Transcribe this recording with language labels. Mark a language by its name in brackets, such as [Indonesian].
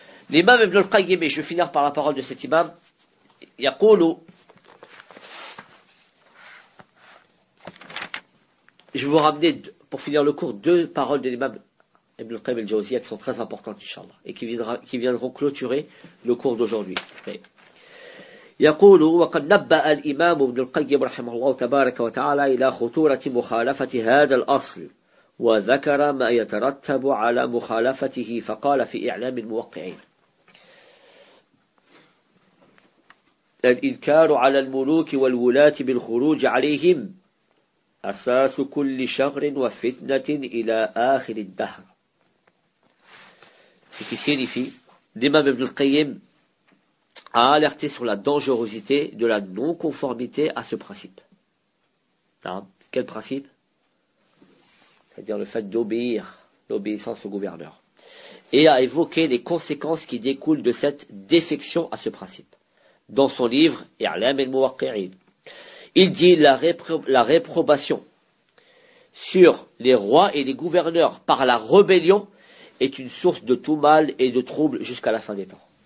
[French] L'imam Ibn al-Qayyim, je vais finir par la parole de cet imam, Yaqulu, je vais vous ramener, pour finir le cours, deux paroles de l'imam Ibn al-Qayyim al-Jawziyya qui sont très importantes, Inch'Allah, et qui viendront clôturer le cours d'aujourd'hui. [Arabic] يقولوا وقد نبأ الإمام ابن القيم رحمه الله تبارك وتعالى إلى خطورة مخالفة هذا الأصل وذكر ما يترتب على مخالفته فقال في إعلام الموقعين الإنكار على الملوك والولاة بالخروج عليهم أساس كل شر وفتنة إلى آخر الدهر في الإمام ابن القيم [French] a alerté sur la dangerosité de la non-conformité à ce principe. Quel principe? C'est-à-dire le fait d'obéir, l'obéissance au gouverneur. Et a évoqué les conséquences qui découlent de cette défection à ce principe. Dans son livre, I'lam al-Muwaqqi'in, il dit la réprobation sur les rois et les gouverneurs par la rébellion est une source de tout mal et de trouble jusqu'à la fin des temps.